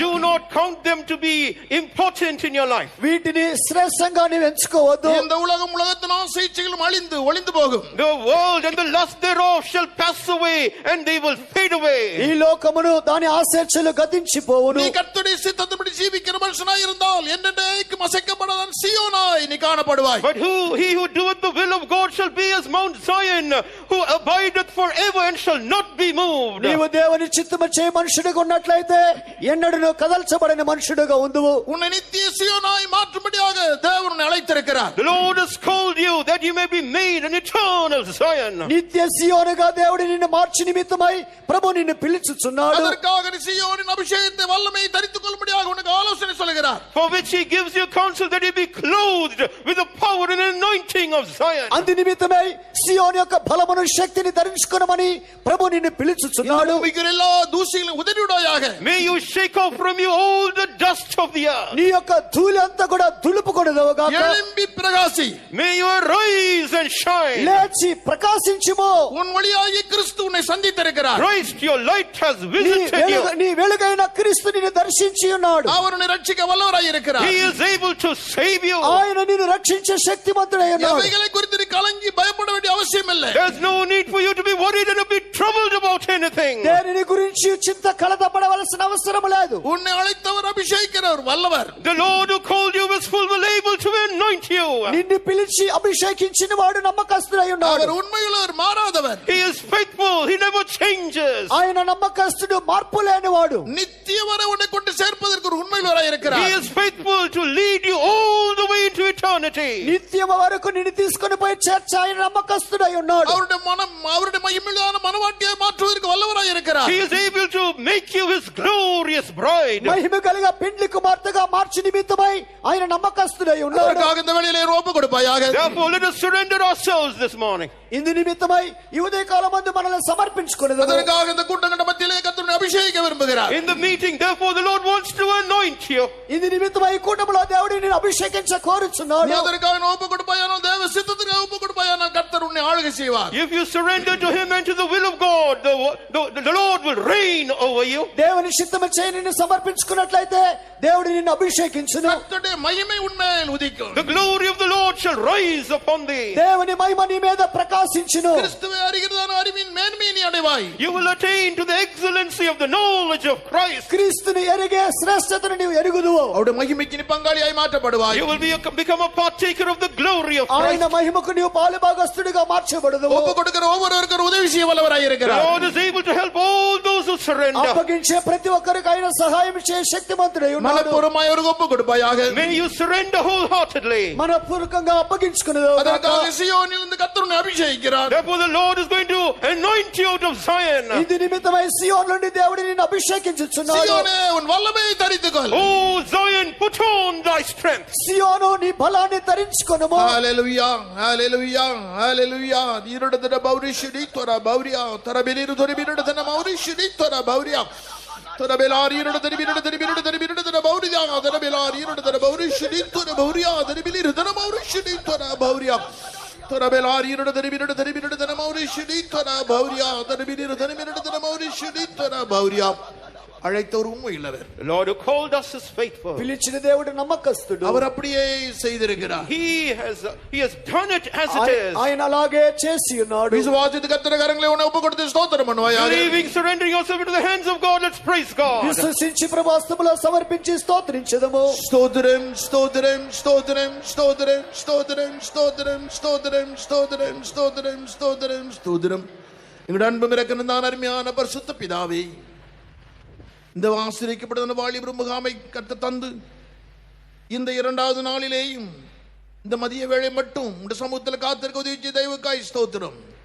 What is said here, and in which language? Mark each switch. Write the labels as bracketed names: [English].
[English] Do not count them to be important in your life. [Telugu] వీటిని శ్రేష్టంగా నీవు ఎంచుకోవద్దు. [Tamil] இந்த உலகத்தின் ஆசைகளும் அழிந்து ஒளிந்து போகும். [English] The world and the lust thereof shall pass away and they will fade away. [Telugu] ఈ లోకమును దాని ఆశీర్వాదాలు గతించిపోవును. [Tamil] நீ கர்த்தருடைய சித்தத்தின்படி ஜீவிக்கிற மனுஷனாய் இருந்தால் என்னென்னைக்கும் அசைக்கப்படாத சீயோனாய் நீ காணப்படுவாய். [English] But he who doeth the will of God shall be as Mount Zion, who abideth forever and shall not be moved. [Telugu] నీవు దేవుని చిత్తము చే మనుషుడిగా ఉన్నట్లయితే ఎన్నడూ కదల్చబడని మనుషుడిగా ఉండువు. [Tamil] உன்னை நித்திய சீயோனாய் மாற்றும்படியாக தேவன் உன்னை அழைத்திருக்கிறார். [English] The Lord has called you that you may be made an eternal Zion. [Telugu] నిత్య సియోనుగా దేవుడు నిన్ను మార్చి నిమిత్తమై ప్రభు నిన్ను పిలుచుచున్నాడు. [Tamil] அதற்காக நீ சீயோனின் அபிஷேகத்தை வல்லமையை தரித்துக் கொள்ளும்படியாக உனக்கு ஆலோசனை சொல்கிறார். [English] For which he gives you counsel that you be clothed with the power and anointing of Zion. [Telugu] అందు నిమిత్తమై సియోను యొక్క బలమును శక్తిని ధరించుకొనమని ప్రభు నిన్ను పిలుచుచున్నాడు. [Tamil] எல்லா தூசிகளையும் உதறிவிடாயாக. [English] May you shake off from you all the dust of the earth. [Telugu] నీ యొక్క ధూళి అంతా కూడా దులుపుకొనదవుగాక. [Tamil] எழும்பி பிரகாசி. [English] May you arise and shine. [Telugu] లేచి ప్రకాశించుము. [Tamil] உன் வழியாகிய கிறிஸ்து உன்னை சந்தித்திருக்கிறார். [English] Christ, your light has visited you. [Telugu] నీ వెలుగైన క్రీస్తు నిన్ను దర్శించి ఉన్నాడు. [Tamil] அவர் உன்னை ரட்சிக்க வல்லவராய் இருக்கிறார். [English] He is able to save you. [Telugu] ఆయన నిన్ను రక్షించే శక్తిమంతుడై ఉన్నాడు. [Tamil] எவைகளை குறித்து கலங்கி பயப்பட வேண்டிய அவசியம் இல்லை. [English] There's no need for you to be worried and to be troubled about anything. [Telugu] దేనిని గురించి చింత కలతపడవలసిన అవసరం లేదు. [Tamil] உன்னை அழைத்தவர் அபிஷேகிக்கிறவர் வல்லவர். [English] The Lord who called you is full well able to anoint you. [Telugu] నిన్ను పిలిచి అభిషేకించిన వాడు నమ్మకస్తుడై ఉన్నాడు. [Tamil] அவர் உண்மையுள்ளவர், மாறாதவர். [English] He is faithful. He never changes. [Telugu] ఆయన నమ్మకస్తుడు, మార్పు లేనివాడు. [Tamil] நித்திய வரை உன்னை கொண்டு சேர்ப்பதற்கு ஒரு உண்மையுள்ளவராய் இருக்கிறார். [English] He is faithful to lead you all the way into eternity. [Telugu] నిత్యం వరకు నిన్ను తీసుకొని పోయి చేర్చ ఆయన నమ్మకస్తుడై ఉన్నాడు. [Tamil] அவருடைய மனம், அவருடைய மகிமையான மனவாட்டியை மாற்றுவதற்கு வல்லவராய் இருக்கிறார். [English] He is able to make you his glorious bride. [Telugu] మహిమ కలిగ పెండ్లి కుమార్తెగా మార్చి నిమిత్తమై ఆయన నమ్మకస్తుడై ఉన్నాడు. [Tamil] அதற்காக இந்த வேளையிலே ஒப்பு கொடுப்பாயாக. [English] Therefore let us surrender ourselves this morning. [Telugu] ఇందు నిమిత్తమై ఈ ఉదయకాలమందు మనల్ని సమర్పించుకొనేదము. [Tamil] அதற்காக இந்த கூட்டங்கட மத்தியிலே கர்த்தர் அபிஷேகிக்க விரும்புகிறார். [English] In the meeting, therefore the Lord wants to anoint you. [Telugu] ఇందు నిమిత్తమై ఈ కూటములో దేవుడు నిన్ను అభిషేకించ కోరుచున్నాడు. [Tamil] அதற்காக ஒப்பு கொடுப்பாயானால், தேவ சித்தத்துக்கு ஒப்பு கொடுப்பாயானால் கர்த்தர் உன்னை ஆளுகை செய்வார். [English] If you surrender to him and to the will of God, the Lord will reign over you. [Telugu] దేవుని చిత్తము చేయి నిన్ను సమర్పించుకున్నట్లయితే దేవుడు నిన్ను అభిషేకించును. [Tamil] கர்த்தருடைய மகிமை உன்மேல் உதிக்கும். [English] The glory of the Lord shall rise upon thee. [Telugu] దేవుని మహిమ నీ మీద ప్రకాశించును. [Tamil] கிறிஸ்துவை அறிகிறதான அறிவின் மேன்மையை நீ அடைவாய். [English] You will attain to the excellency of the knowledge of Christ. [Telugu] క్రీస్తుని ఎరిగే శ్రేష్టతను నీవు ఎరుగుదువు. [Tamil] அவருடைய மகிமைக்கு நீ பங்காளியாய் மாற்றப்படுவாய். [English] You will become a partaker of the glory of Christ. [Telugu] ఆయన మహిమకు నీవు పాలుభాగస్తుడిగా మార్చబడుదువు. [Tamil] ஒப்பு கொடுக்கிற ஒவ்வொருவருக்கும் உதவி செய்ய வல்லவராய் [English] The [Tamil] இருக்கிறார். [English] Lord is able to help all those who surrender. [Telugu] అప్పగించే ప్రతి ఒక్కరికి ఆయన సహాయం చేసే శక్తిమంతుడై ఉన్నాడు. [Tamil] மனப்பூர்வமாய் அவருக்கு ஒப்பு கொடுப்பாயாக. [English] May you surrender wholeheartedly. [Telugu] మనపూర్వకంగా అప్పగించుకునేదు. [Tamil] அதற்காக சீயோனில் இந்த கர்த்தர் உன்னை அபிஷேகிக்கிறார். [English] Therefore the Lord is going to anoint you out of Zion. [Telugu] ఇది నిమిత్తమై సియోను నుండి దేవుడు నిన్ను అభిషేకించుచున్నాడు. [Tamil] சீயோனே, உன் வல்லமையை தரித்துக்கொள். [English] Oh Zion, put on thy strength. [Telugu] సియోను నీ బలాన్ని ధరించుకొనుము. హల్లెలూయా, హల్లెలూయా, హల్లెలూయా. ఈరుడదన బౌరిషిడి తోర బౌరియా, తరబెలిరు దొరిబిరుడదన మౌరిషిడి తోర బౌరియా. తరబెలారి ఈరుడదన బిరుడదన బిరుడదన బిరుడదన బౌరియా, తరబెలారి ఈరుడదన బౌరిషిడి తోర బౌరియా, తరబెలిరు దన మౌరిషిడి తోర బౌరియా. తరబెలారి ఈరుడదన బిరుడదన బిరుడదన మౌరిషిడి తోర బౌరియా, తరబెలిరు దన బిరుడదన మౌరిషిడి తోర బౌరియా. [Tamil] அழைத்தவர் உண்மையுள்ளவர். [English] The Lord who called us is faithful. [Telugu] పిలిచిన దేవుడు నమ్మకస్తుడు. [Tamil] அவர் அப்படியே செய்திருக்கிறார். [English] He has done it as it is. [Telugu] ఆయన అలాగే చేసి ఉన్నాడు. [Tamil] விசுவாசித்து கர்த்தருடைய கரங்களை உன்னை ஒப்பு கொடுத்து ஸ்தோத்திரம் பண்ணுவாயாக. [English] Believing, surrendering yourself into the hands of God, let's praise God. [Telugu] విశ్వసించి ప్రభు హస్తములో సమర్పించి స్తోత్రించెదము. [Tamil] ஸ்தோத்திரம், ஸ்தோத்திரம், ஸ்தோத்திரம், ஸ்தோத்திரம், ஸ்தோத்திரம், ஸ்தோத்திரம், ஸ்தோத்திரம், ஸ்தோத்திரம், ஸ்தோத்திரம், ஸ்தோத்திரம், ஸ்தோத்திரம். எங்களுடைய அன்பும் இரக்கமும் அருமையான பரிசுத்த பிதாவே, இந்த ஆசீர்வதிக்கப்பட்ட வாலிபர் முகாமை கர்த்தர் தந்து இந்த இரண்டாவது நாளிலேயும் இந்த மதிய வேளை மட்டும் இந்த சமூகத்தில் காத்திருக்க உதவி செய்த தெய்வக்காய் ஸ்தோத்திரம்.